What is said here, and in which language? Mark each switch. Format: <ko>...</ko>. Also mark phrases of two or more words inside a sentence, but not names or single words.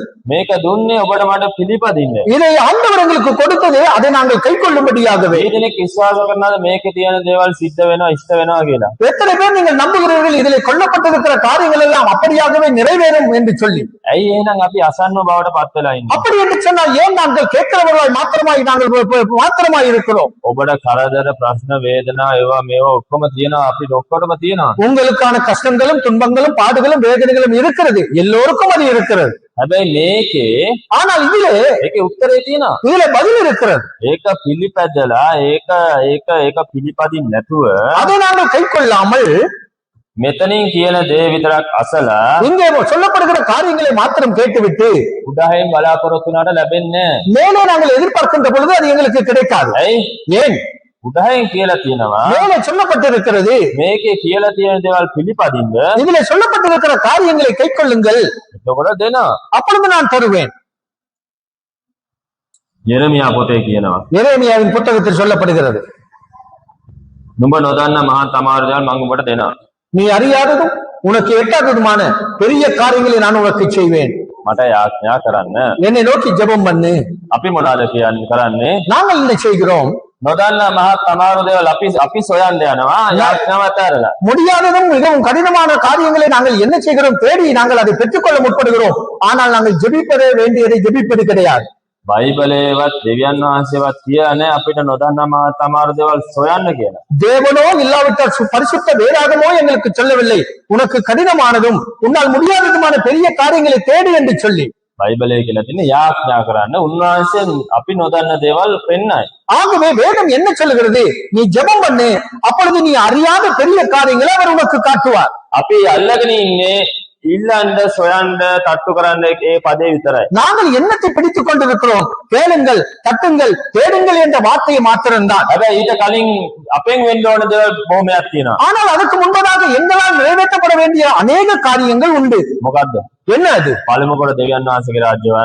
<si>මේක දුන්නේ ඔබට මට පිළිපදින්න.</si> <ta>இதை ஆண்டவர் எங்களுக்கு கொடுத்தது அதை நாங்கள் கைக்கொள்ளும்படியாகவே.</ta> <si>මේ දෙනෙක් විශ්වාස කරනවාද මේකේ තියෙන දේවල් සිද්ධ වෙනවා ඉෂ්ට වෙනවා කියලා?</si> <ta>எத்தனை பேர் நீங்கள் நம்புகிறீர்கள் இதிலே கொல்லப்பட்டிருக்கிற காரியங்கள் எல்லாம் அப்படியாகவே நிறைவேறும் என்று சொல்லி?</ta> <si>ඇයි එහෙනම් අපි අසන්නව බවට පත් වෙලා ඉන්නේ?</si> <ta>அப்படி என்று சொன்னால் ஏன் நாங்கள் கேட்கிறவர்களாய் மாத்திரமாய் இருக்கிறோம்?</ta> <si>ඔබට කරදර ප්‍රශ්න වේදනා ඒවා මේවා ඔක්කොම තියෙනවා. අපිට ඔක්කොටම තියෙනවා.</si> <ta>உங்களுக்கான கஷ்டங்களும் துன்பங்களும் பாடுகளும் வேதனைகளும் இருக்கிறது. எல்லோருக்கும் அது இருக்கிறது.</ta> <si>හැබැයි මේකේ</si> <ta>ஆனால் இதிலே</ta> <si>ඒකේ උත්තරේ තියෙනවා.</si> <ta>இதுல பதில் இருக்கிறது.</ta> <si>ඒක පිළිපැදලා ඒක පිළිපදින්න නැතුව</si> <ta>அதை நாங்கள் கைக்கொள்ளாமல்</ta> <si>මෙතනින් කියන දේ විතරක් අසලා</si> <ta>இங்கே சொல்லப்படுகிற காரியங்களை மாத்திரம் கேட்டுவிட்டு</ta> <si>උඩහින් බලාපොරොත්තු වුණාට ලැබෙන්නේ නැහැ.</si> <ta>மேலே நாங்கள் எதிர்பார்க்கின்ற பொழுது அது எங்களுக்கு கிடைக்காது.</ta> <si>ඇයි?</si> <ta>ஏன்?</ta> <si>උඩහින් කියලා තියෙනවා</si> <ta>மேலே சொல்லப்பட்டிருக்கிறது,</ta> <si>මේකේ කියලා තියෙන දේවල් පිළිපදින්න.</si> <ta>இதிலே சொல்லப்பட்டிருக்கிற காரியங்களை கைக்கொள்ளுங்கள்,</ta> <si>එතකොට දෙනවා.</si> <ta>அப்பொழுது நான் தருவேன்.</ta> <si>යෙරමියා පොතේ කියනවා</si> <ta>எரேமியாவின் புத்தகத்தில் சொல்லப்படுகிறது,</ta> <si>නුඹ නොදන්න මහත් අමාරු දේවල් මම උඹට දෙනවා.</si> <ta>நீ அறியாததும் உனக்கு எட்டாததுமான பெரிய காரியங்களை நான் உனக்கு செய்வேன்.</ta> <si>මට යාඥා කරන්න.</si> <ta>என்னை நோக்கி ஜெபம் பண்ணு.</ta> <si>අපි මොනවාද කරන්නේ?</si> <ta>நாங்கள் என்ன செய்கிறோம்?</ta> <si>නොදන්න මහත් අමාරු දේවල් අපි සොයන්න යනවා. යාඥාව අතහැරලා.</si> <ta>முடியாததும் மிகவும் கடினமான காரியங்களை நாங்கள் என்ன செய்கிறோம்? தேடி நாங்கள் அதை பெற்றுக்கொள்ள முற்படுகிறோம். ஆனால் நாங்கள் ஜெபிப்பதே வேண்டியதை ஜெபிப்பது கிடையாது.</ta> <si>බයිබලේවත් දෙවියන් වහන්සේවත් කියන්නේ අපිට නොදන්න මහත් අමාරු දේවල් සොයන්න කියලා.</si> <ta>தேவனோ இல்லாவிட்டால் பரிசுத்த வேதாகமோ எங்களுக்கு சொல்லவில்லை, உனக்கு கடினமானதும் உன்னால் முடியாததுமான பெரிய காரியங்களை தேடு என்று சொல்லி.</ta> <si>බයිබලයේ කියලා තියෙන යාඥා කරන්න උන්වහන්සේ අපි නොදන්න දේවල් පෙන්නයි.</si> <ta>ஆகவே வேதம் என்ன சொல்லுகிறது? நீ ஜெபம் பண்ணு, அப்பொழுது நீ அறியாத பெரிய காரியங்களை அவர் உனக்கு காட்டுவார்.</ta> <si>අපි අල්ලගෙන ඉන්නේ இல்லண்ட සොයන්න තට්ටු කරන්න ඒ පදේ විතරයි.</si> <ta>நாங்கள் என்னத்தை பிடித்துக் கொண்டிருக்கிறோம்? கேளுங்கள், தட்டுங்கள், தேடுங்கள் என்ற வார்த்தையை மாத்திரம்தான்.</ta> <si>හැබැයි ඊට කලින් අපෙන් වෙන්න ඕන දේවල් බොහොමයක් තියෙනවා.</si> <ta>ஆனால் அதற்கு முன்பதாக எங்களால் நிறைவேற்றப்பட வேண்டிய அநேக காரியங்கள் உண்டு.</ta> <si>මොකද්ද?</si> <ta>என்ன அது?</ta> <si>පළමු කොට දෙවියන් වහන්සේගේ රාජ්‍යවත්</si>